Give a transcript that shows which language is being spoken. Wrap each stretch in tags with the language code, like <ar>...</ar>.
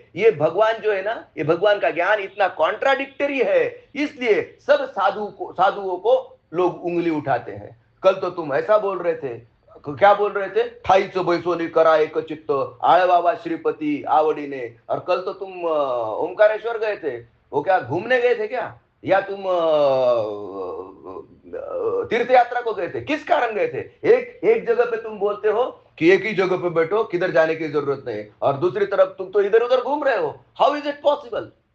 <hi>ये भगवान जो है ना, ये भगवान का ज्ञान इतना कॉन्ट्राडिक्टरी है, इसलिए सब साधुओं को लोग उंगली उठाते हैं. कल तो तुम ऐसा बोल रहे थे, क्या बोल रहे थे?</hi> <mr>ठाईच बैसोनी करा एक चित्त, आळवावा श्रीपती आवडीने.</mr> <hi>और कल तो तुम ओमकारेश्वर गए थे, वो क्या घूमने गए थे क्या, या तुम तीर्थ यात्रा को गए थे? किस कारण गए थे? एक जगह पे तुम बोलते हो कि एक ही जगह पे बैठो, किधर जाने की जरूरत नहीं, और दूसरी तरफ तुम तो इधर उधर घूम रहे हो.</hi> <en>How is it possible?</en>